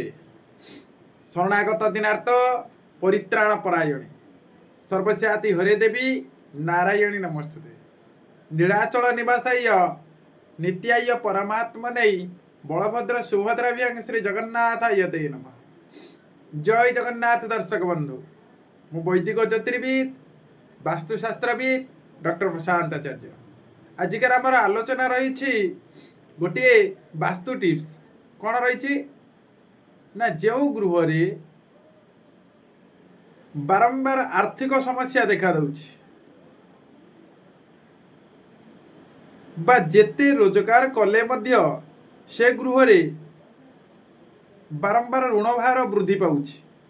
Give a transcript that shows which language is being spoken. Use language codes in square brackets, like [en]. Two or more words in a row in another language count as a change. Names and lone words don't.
[sa] शरणागत दिनार्थ परित्राण परायणी सर्वस्याति हरे देवी नारायणी नमस्तुते। नीलाचल निवासाय नित्याय परमात्मने बलभद्र सुभद्राभ्यां श्री जगन्नाथाय ते नमः। [or] ଜୟ ଜଗନ୍ନାଥ ଦର୍ଶକ ବନ୍ଧୁ, ମୁ ବୈଦିକ ଜ୍ୟୋତିର୍ବିଦ ବାସ୍ତୁଶାସ୍ତ୍ରବିଦ ଡକ୍ଟର ପ୍ରଶାନ୍ତ ଆଚାର୍ଯ୍ୟ। ଆଜିକାର ଆମର ଆଲୋଚନା ରହି ଗୋଟେ ବାସ୍ତୁ ଟିପ୍ସ କଉଣ ରହି ନା, ଯେଉଁ ଗୃହ ରେ ବାରମ୍ବାର ଆର୍ଥିକ ସମସ୍ୟା ଦେଖା ଦଉଛି ବା ଯେତେ ରୋଜଗାର କଲେ ମଧ୍ୟ ସେ ଗୃହ ରେ ବାରମ୍ବାର ଋଣଭାର ବୃଦ୍ଧି ପାଉଛି